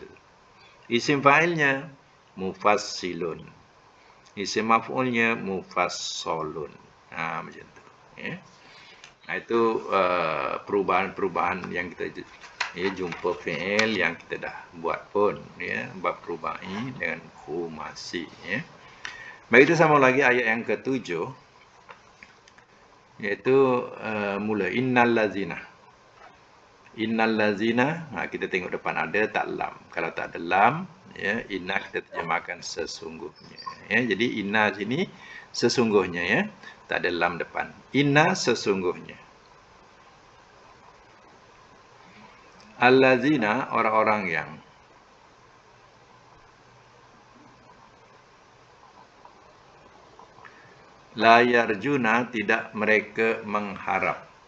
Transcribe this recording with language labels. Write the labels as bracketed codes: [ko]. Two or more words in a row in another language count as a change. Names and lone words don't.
[ms] Isim fa'ilnya mufassilun. Isim maf'ulnya mufassalun. Nah, macam tu, ya. Nah, itu perubahan-perubahan yang kita jumpa fi'il yang kita dah buat pun, ya, bab rubai dengan khumasi, ya. Baik, kita sama lagi ayat yang ke-7, iaitu mula [ar] إن الذين. إن الذين, [ms] kita tengok depan ada tak lam. Kalau tak ada lam, ya, inna kita terjemahkan sesungguhnya, ya. Jadi inna sini sesungguhnya, ya. Tak ada lam depan. Inna sesungguhnya. Allazina, orang-orang yang [ar] لا يرجون, [ms] tidak mereka mengharap.